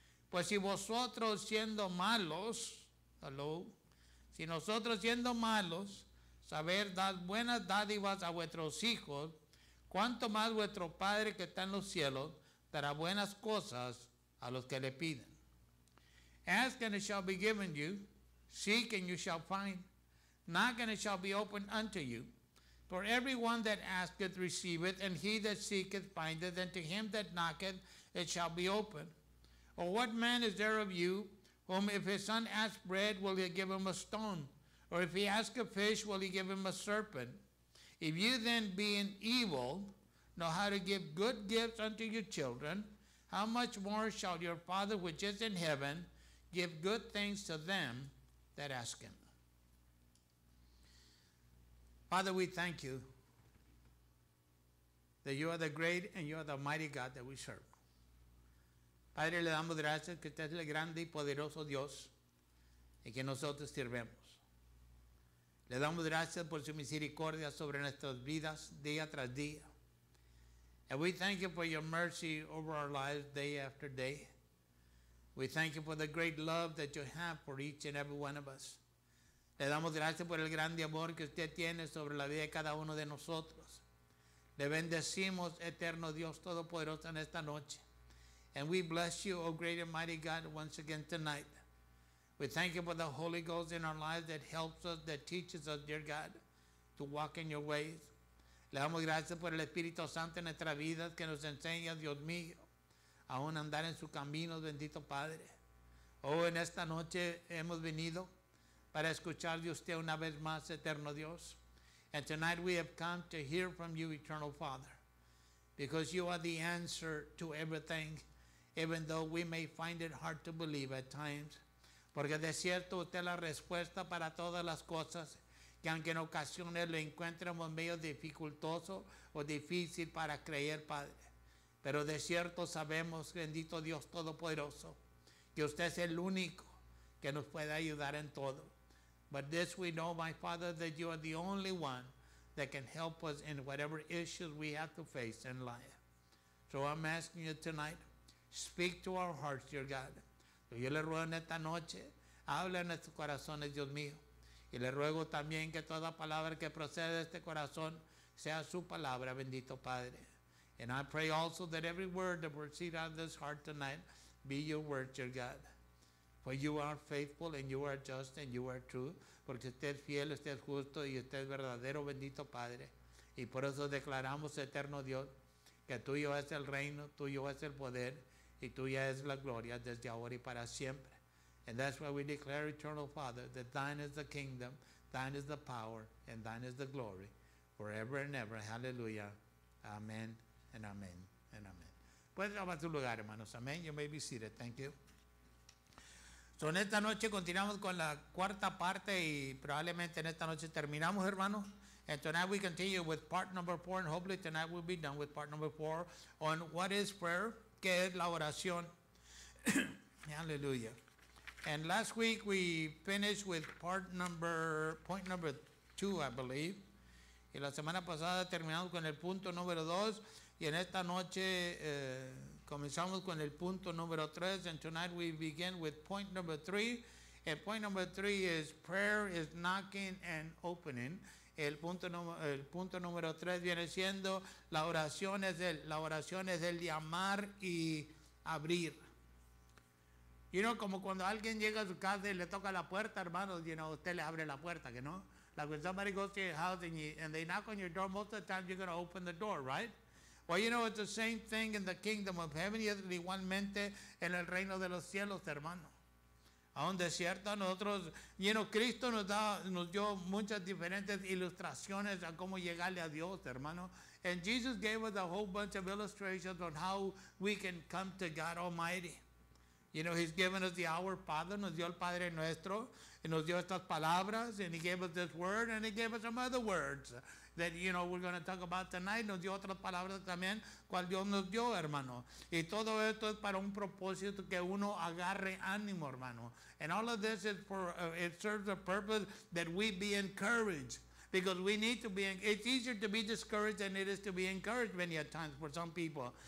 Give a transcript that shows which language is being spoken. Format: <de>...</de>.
<es>Pues si vosotros siendo malos, si nosotros siendo malos, saber dar buenas dádivas a vuestros hijos, cuánto más vuestro Padre que está en los cielos dará buenas cosas a los que le piden.</es> <en>Ask and it shall be given you, seek and you shall find, knock and it shall be opened unto you. For everyone that asketh receiveth, and he that seeketh findeth, and to him that knocketh it shall be opened. Or what man is there of you, whom if his son asks bread, will he give him a stone? Or if he asks a fish, will he give him a serpent? If you then, being evil, know how to give good gifts unto your children, how much more shall your Father which is in heaven give good things to them that ask him? Father, we thank you that you are the great and you are the mighty God that we serve.</en> <es>Padre, le damos gracias que usted es el grande y poderoso Dios y que nosotros sirvemos. Le damos gracias por su misericordia sobre nuestras vidas día tras día.</es> <en>And we thank you for your mercy over our lives day after day. We thank you for the great love that you have for each and every one of us.</en> <es>Le damos gracias por el grande amor que usted tiene sobre la vida de cada uno de nosotros. Le bendecimos, eterno Dios Todopoderoso, en esta noche.</es> <en>And we bless you, O great and mighty God, once again tonight. We thank you for the Holy Ghost in our lives that helps us, that teaches us, dear God, to walk in your ways.</en> <es>Le damos gracias por el Espíritu Santo en nuestra vida que nos enseña, Dios mío, aún andar en su camino, bendito Padre. Oh, en esta noche hemos venido para escuchar de usted una vez más, eterno Dios.</es> <en>And tonight we have come to hear from you, eternal Father, because you are the answer to everything, even though we may find it hard to believe at times.</en> <es>Porque de cierto usted es la respuesta para todas las cosas, que aunque en ocasiones lo encuentremos medio dificultoso o difícil para creer, Padre. Pero de cierto sabemos, bendito Dios Todopoderoso, que usted es el único que nos puede ayudar en todo.</es> <en>But this we know, my Father, that you are the only one that can help us in whatever issues we have to face in life. So I'm asking you tonight, speak to our hearts, dear God.</en> <es>Yo le ruego en esta noche, habla en nuestros corazones, Dios mío. Y le ruego también que toda palabra que procede de este corazón sea su palabra, bendito Padre.</es> <en>And I pray also that every word that proceeds out of this heart tonight be your word, dear God. For you are faithful and you are just and you are true.</en> <es>Porque usted es fiel, usted es justo y usted es verdadero, bendito Padre. Y por eso declaramos, eterno Dios, que tuyo es el reino, tuyo es el poder y tuya es la gloria desde ahora y para siempre.</es> <en>And that's why we declare, eternal Father, that thine is the kingdom, thine is the power, and thine is the glory, forever and ever. Hallelujah. Amen and amen and amen.</en> <es>Pueden tomar su lugar, hermanos. Amén.</es> <en>You may be seated. Thank you.</en> <es>So, en esta noche continuamos con la cuarta parte y probablemente en esta noche terminamos, hermanos.</es> <en>And tonight we continue with part number 4, and hopefully tonight we'll be done with part number 4 on what is prayer,</en> <es>qué es la oración.</es> <en>Hallelujah. And last week we finished with point number 2, I believe.</en> <es>Y la semana pasada terminamos con el punto número 2. Y en esta noche comenzamos con el punto número 3.</es> <en>And tonight we begin with point number 3. And point number 3 is prayer is knocking and opening.</en> <es>El punto número 3 viene siendo la oración es el llamar y abrir.</es> <en>You know,</en> <es>como cuando alguien llega a su casa y le toca la puerta, hermanos,</es> <en>you know,</en> <es>usted le abre la puerta, que no?</es> <en>Like when somebody goes to your house and they knock on your door, most of the time you're going to open the door, right? Well, you know, it's the same thing in the kingdom of heaven,</en> <es>y es igualmente en el reino de los cielos, hermano. Aún de cierto, nosotros,</es> <en>you know,</en> <es>Cristo nos dio muchas diferentes ilustraciones a cómo llegarle a Dios, hermano.</es> <en>And Jesus gave us a whole bunch of illustrations on how we can come to God Almighty. You know, He's given us the Our Father,</en> <es>nos dio el Padre Nuestro, y nos dio estas palabras,</es> <en>and He gave us this word, and He gave us some other words that, you know, we're going to talk about tonight.</en> <es>Nos dio otras palabras también, cual Dios nos dio, hermano. Y todo esto es para un propósito que uno agarre ánimo, hermano.</es> <en>And all of this is for, it serves a purpose that we be encouraged. Because we need to be, it's easier to be discouraged than it is to be encouraged many at times for some people.</en>